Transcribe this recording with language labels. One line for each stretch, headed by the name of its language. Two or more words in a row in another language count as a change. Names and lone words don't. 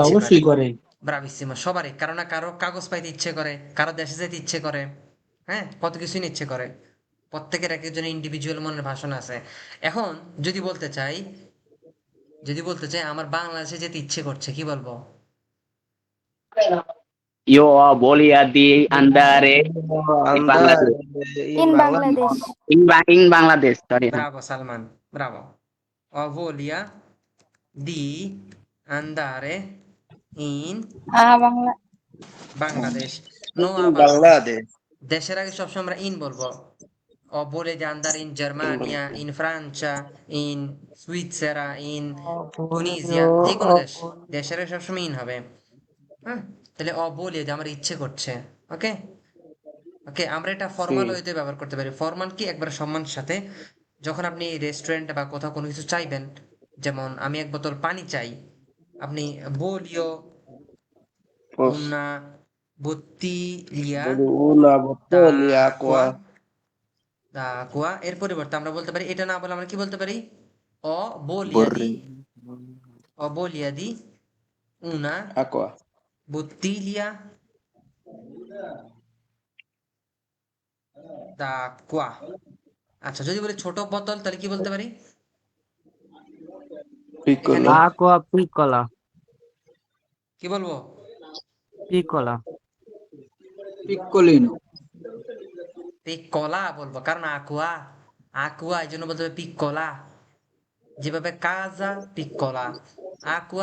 Bangla: ইচ্ছে করে, অবশ্যই করে। ব্রাভিসিমো, সবারই, কারো না কারো কাগজ পাইতে ইচ্ছে করে, কারো দেশে যেতে ইচ্ছে করে, হ্যাঁ, কত কিছুই না ইচ্ছে করে, প্রত্যেকের এক একজনের ইন্ডিভিজুয়াল মনের ভাষণ আছে। এখন যদি বলতে চাই, যদি বলতে চাই আমার বাংলাদেশে যেতে ইচ্ছে করছে, কি বলবো?
Italian: Io ho voglia di andare in andare Bangladesh. ইন in বাংলাদেশ। In Bangladesh, sorry. Bravo Salman, bravo. Ho voglia di andare in
Bangla: বাংলা
Italian: Bangladesh. No abbia, Bangladesh
Bangla: দেশের আগে সবসময় আমরা ইন বলবো।
Italian: Ho voglia di andare in Germania, in Francia, in Svizzera, in Tunisia,
Bangla: যে কোনো দেশ, দেশের আগে সবসময় ইন হবে, হ্যাঁ? তাহলে
Italian: ho voglia
Bangla: যে আমার ইচ্ছে করছে, ওকে? ওকে, আমরা এটা ফর্মাল ওয়েতে ব্যবহার করতে পারি। ফর্মাল কি, একবার সম্মানের সাথে, যখন আপনি রেস্টুরেন্টে বা কোথাও কোনো কিছু চাইবেন, যেমন আমি এক বোতল পানি চাই, আপনি
Italian: voglio una bottiglia una bottiglia d'acqua, acqua d'acqua,
Bangla: এর পরিবর্তে আমরা বলতে পারি, এটা না বলে আমরা কি বলতে পারি,
Italian: ho voglia di, ho voglia di una acqua bottiglia d'acqua।
Bangla: আচ্ছা, যদি বলি ছোট বোতল, তাহলে কি বলতে পারি, এখানে
Italian: aqua piccola,
Bangla: কি বলবো,
Italian: piccola, Piccolino.
Bangla: পিককলা বলবো, কারণ aqua, aqua এই জন্য বলতে হবে পিককলা, যেভাবে
Italian: casa piccola,
Bangla: aqua